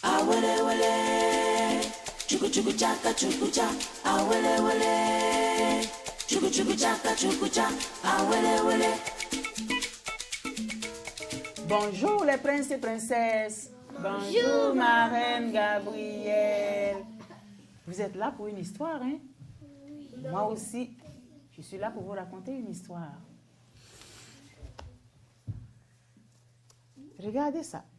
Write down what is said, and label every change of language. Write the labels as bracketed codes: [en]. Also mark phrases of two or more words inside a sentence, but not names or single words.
[fr] wele wele. Chuku chuku chaka chuku cha, ah wele wele. Chuku chuku chaka chuku cha, ah wele wele. Bonjour les princes et princesses. Bonjour ma reine Gabrielle. Vous êtes là pour une histoire, hein? Oui. Moi aussi, je suis là pour vous raconter une histoire. Regardez ça.